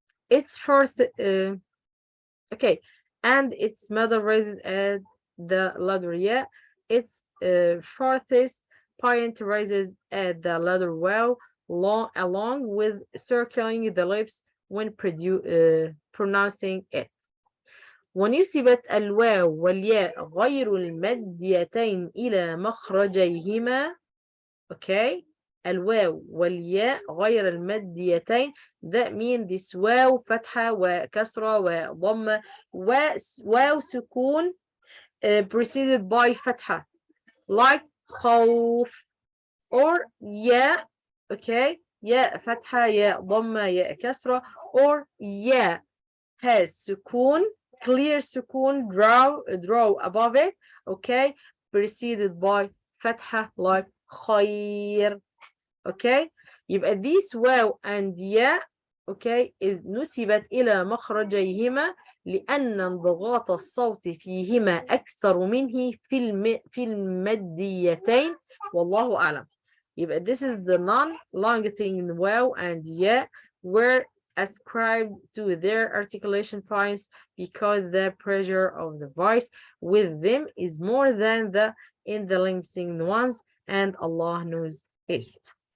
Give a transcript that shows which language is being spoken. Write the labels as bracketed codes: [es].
[en] Its first okay, and its middle raises at the letter ya. Its farthest point rises at the letter واو, along with circling the lips when pronouncing it. [ar] ونسبت الواو والياء غير الماديتين إلى مخرجيهما. Okay, الواو والياء غير الماديتين, [en] that means this [ar] واو فتحة وكسرة وضمة, واو سكون [en] preceded by [ar] فتحة, like خوف. or يا okay يا فتحة يا ضمة يا كسرة or يا has سكون clear سكون [en] draw above it okay preceded by [ar] فتحة like خير okay يبقى this واو and يا okay is نسبت إلى مخرجيهما لأن انضغاط الصوت فيهما أكثر منه في الماديتين والله أعلم. [en] يبقى this is the non-longitudinal واو and يا were ascribed to their articulation points because the pressure of the voice with them is more than the in the lengthening ones and Allah knows best.